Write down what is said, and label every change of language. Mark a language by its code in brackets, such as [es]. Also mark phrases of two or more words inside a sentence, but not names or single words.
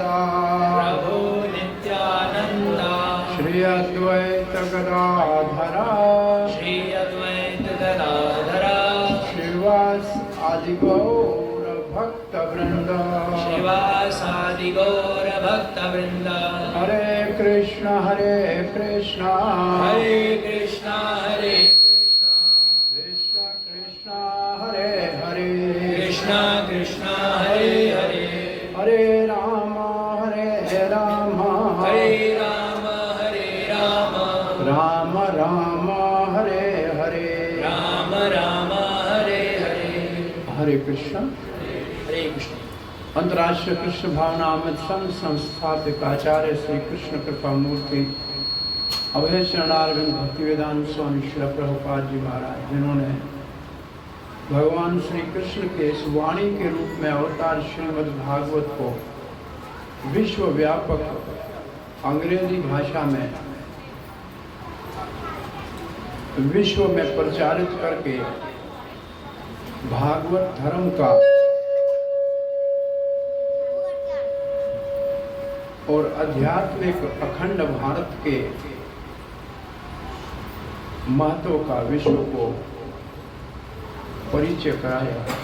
[sa] प्रभु नित्यानन्द श्री अद्वैत गदाधर श्री अद्वैत गदाधर श्रीवास आदि गौर भक्त वृंद श्रीवासादि गौर भक्त वृंद हरे कृष्ण कृष्ण कृष्ण कृष्ण कृष्ण हरे हरे कृष्ण कृष्ण हरे हरे हरे राम हरे राम राम राम हरे हरे राम राम हरे हरे हरे कृष्ण हरे कृष्ण [hi] अंतर्राष्ट्रीय कृष्ण भावनामृत संघ संस्थापक आचार्य श्री कृष्ण कृपा मूर्ति अभय शरणारविंद भक्तिवेदांत स्वामी श्री प्रभुपाद जी महाराज, जिन्होंने भगवान श्री कृष्ण के इस वाणी के रूप में अवतार श्रीमद् भागवत को विश्व व्यापक अंग्रेजी भाषा में विश्व में प्रचारित करके भागवत धर्म का और आध्यात्मिक अखंड भारत के महत्व का विश्व को परिचय कराया।